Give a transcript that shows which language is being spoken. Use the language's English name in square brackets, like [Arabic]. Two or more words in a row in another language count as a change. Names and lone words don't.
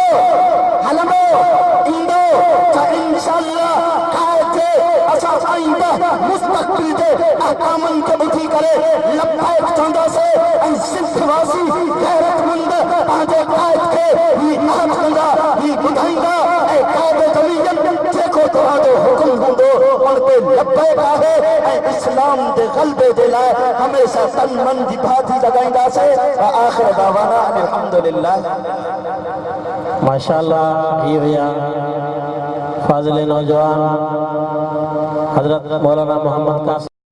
[Sindhi] हलंदो ईंदो त इंशाअल्लाह काइद जे असां आईंदा मुस्तक़बिल जे अहकामनि खे ॿुधी करे लब्बैक चवंदासीं ऐं सिंधवासी गैरतमंद पंहिंजे काइद खे ही यादि कंदा ही ॿुधाईंदा ऐं काइद जमीन जेको तव्हांजो हुकुम हूंदो उन ते लब्बैक आहे ऐं इस्लाम जे ग़लबे जे लाइ हमेशह तन मन जी भाती लॻाईंदासीं [Arabic] وآخر دعوانا الحمد لله [Sindhi] माशाअल्लाह ये भैया फाजिल नौजवान हजरत मौलाना मोहम्मद कासिम